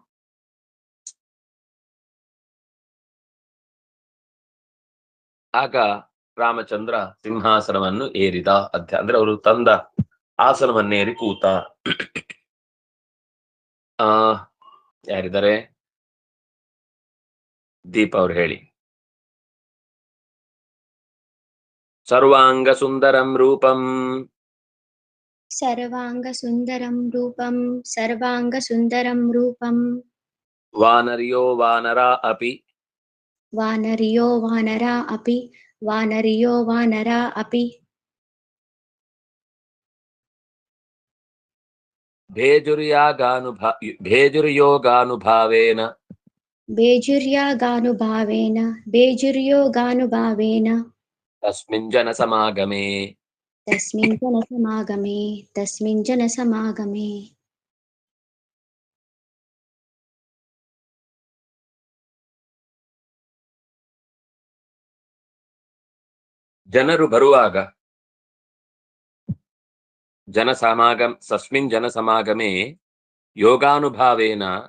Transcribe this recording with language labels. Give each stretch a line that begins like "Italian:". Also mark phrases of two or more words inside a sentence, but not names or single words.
Kannada: ಆಗ ರಾಮಚಂದ್ರ ಸಿಂಹಾಸನವನ್ನು ಏರಿದ. ಅಂದ್ರೆ ಅವರು ತಂದ ಆಸನವನ್ನೇರಿ ಕೂತ. ಯಾರಿದ್ದಾರೆ? ದೀಪ ಅವ್ರು ಹೇಳಿ.
Sanskrit: ಸರ್ವಾಂಗ ಸುಂದರಂ ರೂಪಂ ಸರ್ವಾಂಗ ಸುಂದರಂ ರೂಪಂ ಸರ್ವಾಂಗ ಸುಂದರಂ ರೂಪಂ ವಾನರ್ಯೋ ವಾನರಾ ಅಪಿ ವಾನರ್ಯೋ ವಾನರಾ ಅಪಿ ವಾನರ್ಯೋ ವಾನರಾ ಅಪಿ ಭೇಜುರ್ಯೋಗಾನುಭಾವೇನ ಬೇಜುರ್ಯೋಗಾನುಭಾವೇನ ತಸ್ಮಿನ್ ಜನ ಸಮಾಗಮೇ
Kannada: ಜನರು ಬರುವಾಗ
Sanskrit: ತಸ್ಮಿನ್ ಜನ ಸಮಾಗಮೇ ಯೋಗಾನುಭಾವೇನ